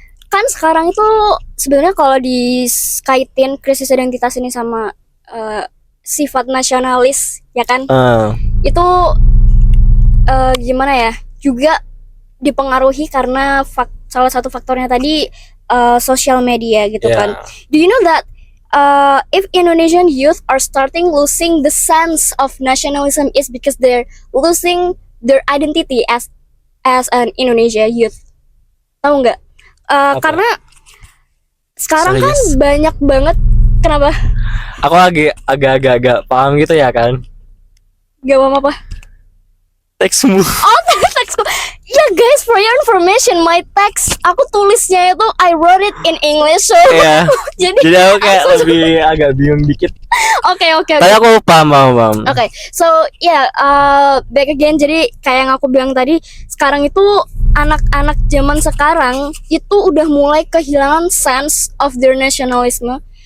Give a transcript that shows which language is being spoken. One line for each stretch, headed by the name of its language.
Indonesian: Kan sekarang itu sebenarnya kalau dikaitin krisis identitas ini sama sifat nasionalis ya kan, itu gimana ya, juga dipengaruhi karena salah satu faktornya tadi social media gitu kan.
English: Do you know that if Indonesian youth are starting losing the sense of nationalism is because they're losing their identity as an Indonesia youth.
Indonesian: Tahu nggak? Karena sekarang kan banyak banget. Kenapa? Aku agak paham gitu ya kan. Gak paham apa? Teksmu. Oh, teksku.
English: Ya guys, for your information, my text
Indonesian: aku tulisnya itu
English: I wrote it in English.
Indonesian: So jadi aku kayak lebih agak bingung dikit. Oke. Tapi aku paham. Oke.
English: So back again.
Indonesian: Jadi kayak yang aku bilang tadi, sekarang itu anak-anak zaman sekarang itu udah mulai kehilangan
English: sense of their nationalism.